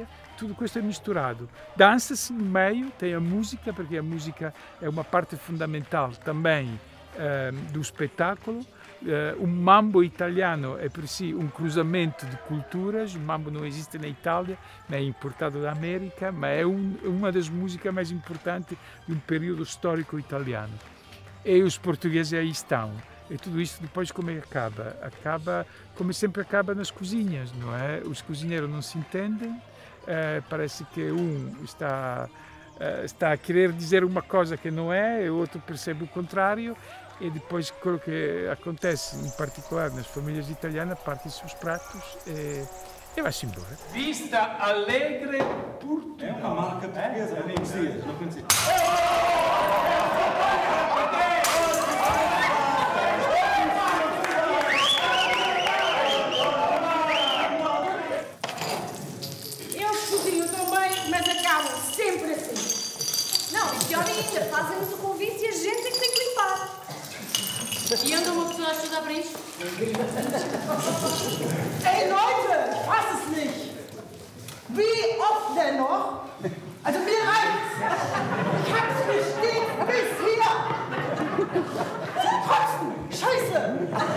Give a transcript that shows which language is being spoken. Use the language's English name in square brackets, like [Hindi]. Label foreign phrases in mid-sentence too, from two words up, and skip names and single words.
[Italian] Tudo questo è misturato. [Portuguese] Dança-se no meio, tem a música, porque a música é uma parte fundamental também do spettacolo. [Italian] Mambo italiano è per sé un cruzamento di culture. Il mambo non esiste in Italia, ma è importato da America, ma è una delle musiche mais importanti di un periodo storico italiano. [Portuguese] E os portugueses aí estão. E tudo isso depois como acaba? Acaba como sempre acaba nas cozinhas, não é? Os cozinheiros não se entendem, parece que está a querer dizer uma coisa que não é, e o outro percebe o contrário. E depois [Italian] quello che acontece, in particolare nas famiglie italiane, [Portuguese] parte-se os pratos e vai-se embora. Vista Alegre Portugal. É uma marca portuguesa, não conhecia. Eu escutinho também, mas acabam sempre assim. Não, e pior ainda, fazem-nos o convite e a gente é que tem que limpar. E anda uma pessoa a estudar para isto? [German] Ey Leute, fass es nicht! Wie oft denn noch? Also mir reicht's! Ich hab's bestimmt bis hier! Zum Kotzen! Scheiße!